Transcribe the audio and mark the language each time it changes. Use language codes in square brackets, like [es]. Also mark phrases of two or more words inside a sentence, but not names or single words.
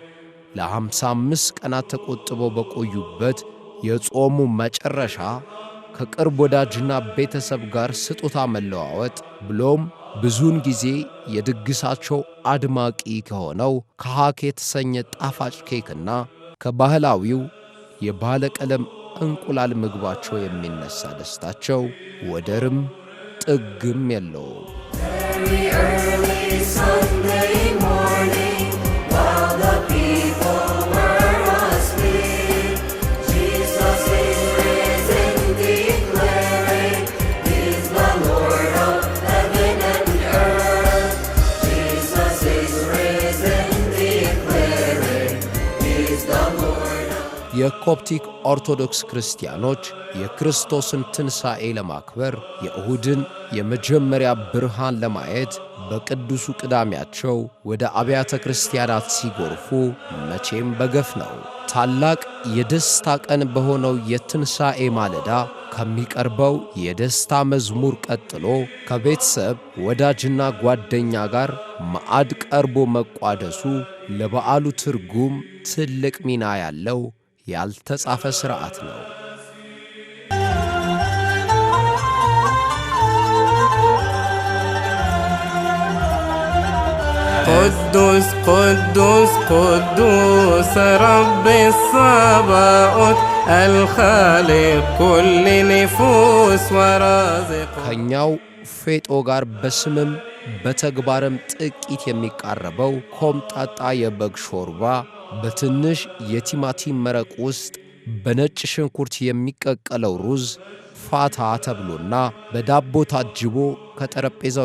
[am] ለ55 ቀናት ተቆጥበው በቆዩበት የጾሙ መጨረሻ ከቅርብ ወዳጅና ቤተሰብ ጋር ስጦታ መለዋወጥ ብሎም ብዙውን ጊዜ የድግሳቸው አድማቂ ከሆነው ከሃክ የተሰኘ ጣፋጭ ኬክና ከባህላዊው የባለቀለም እንቁላል ምግባቸው የሚነሳ ደስታቸው ወደርም ጥግም የለውም። [en] Early Sunday morning, while the people were asleep, Jesus is risen, declaring He's the Lord of heaven and earth. Jesus is risen, declaring He's the Lord of [am] የኮፕቲክ ኦርቶዶክስ ክርስቲያኖች የክርስቶስን ትንሣኤ ለማክበር የእሁድን የመጀመሪያ ብርሃን ለማየት በቅዱሱ ቅዳሜያቸው ወደ አብያተ ክርስቲያናት ሲጎርፉ መቼም በገፍ ነው። ታላቅ የደስታ ቀን በሆነው የትንሣኤ ማለዳ ከሚቀርበው የደስታ መዝሙር ቀጥሎ ከቤተሰብ ወዳጅና ጓደኛ ጋር ማዕድ ቀርቦ መቋደሱ ለበዓሉ ትርጉም ትልቅ ሚና ያለው ያልተጻፈ ሥርዓት ነው። [ar] قدوس قدوس قدوس رب الصباؤوت الخالق كل نفوس ورازق [am] ከኛው ፌጦ ጋር በስምም በተግባርም ጥቂት የሚቃረበው ኮምጣጣ የበግ ሾርባ በትንሽ የቲማቲም መረቅ ውስጥ በነጭ ሽንኩርት የሚቀቀለው ሩዝ ፋታ ተብሎና በዳቦ ታጅቦ ከጠረጴዛው